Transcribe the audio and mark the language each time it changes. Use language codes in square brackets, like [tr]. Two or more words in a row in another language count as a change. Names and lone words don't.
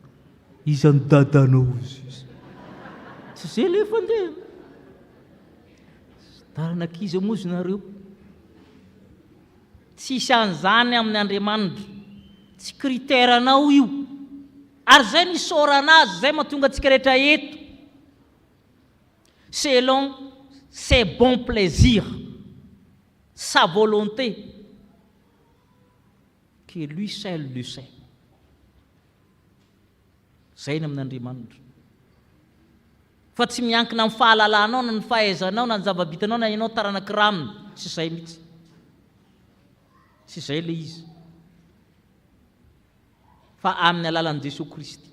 [mg] Iza ny dadanao izy? Tsy izay le fandeha. Taranankizy moa izy nareo. Tsisy an'izany amin'ny Andriamanitra. Tsy kriteranao io. Ary zay nisaorana azy, zay mahatonga antsika rehetra eto. [fr] Selon ses bons plaisirs, sa volonté, que lui seul le sait. [mg] Zay ny amin'Andriamanitra. Fa tsy miankina amin'ny fahalalanao na ny fahaizanao na ny zava-bitanao na ianao taranaka raminy. Tsy izay mihitsy. Tsy izay le izy. Fa amin'ny alalan'i Jesosy Kristy.